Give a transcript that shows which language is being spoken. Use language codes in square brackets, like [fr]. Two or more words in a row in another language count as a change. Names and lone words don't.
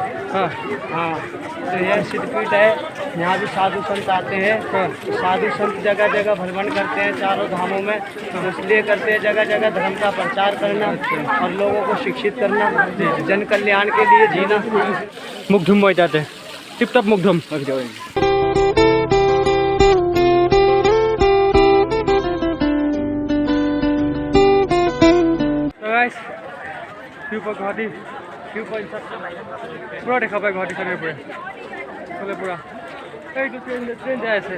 [hi] हाँ, तो यह सिद्धपीठ है, यहाँ भी साधु संत आते हैं। तो साधु संत जगह जगह भ्रमण करते हैं चारों धामों में, इसलिए करते हैं जगह जगह धर्म का प्रचार करना और लोगों को शिक्षित करना, जन कल्याण के लिए जीना। मुग्धुम हो जाते, टिप टप मुग्धुम। [as] গুৱাহাটী ভিউ পইণ্ট পূৰা দেখা পায়, গুৱাহাটী চাৰিওপৰে পূৰা এইটো ট্ৰেইন যাই আছে।